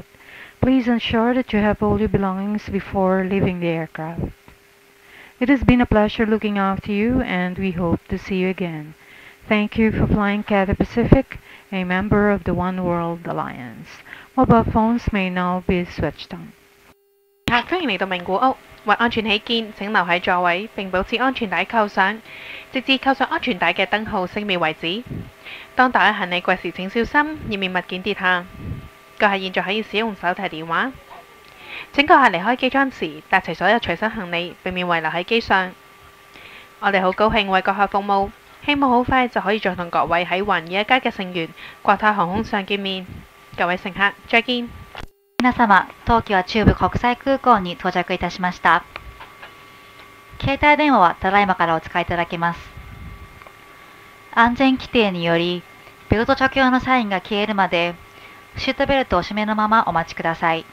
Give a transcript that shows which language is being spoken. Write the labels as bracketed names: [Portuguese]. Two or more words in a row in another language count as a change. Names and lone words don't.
[English] Please ensure that you have all your belongings before leaving the aircraft. It has been a pleasure looking after you, and we hope to see you again. Thank you for flying Cathay Pacific, a member of the One World Alliance. Mobile phones may now be switched on. [Cantonese] 歡迎嚟到名古屋，為安全起見，請留喺座位並保持安全帶扣上，直至扣上安全帶嘅燈號熄滅為止。當大家行李櫃時請小心，以免物件跌下。閣下現在可以使用手提電話。請閣下離開機艙時帶齊所有隨身行李，避免遺留喺機上。我哋好高興為閣下服務，希望好快就可以再同各位喺環宇一家嘅成員國泰航空上見面。各位乘客，再見。 [Japanese] 皆様、東京は中部国際空港に到着いたしました。携帯電話はただいまからお使いいただけます。安全規定により、ベルト着用のサインが消えるまで、シートベルトを締めのままお待ちください。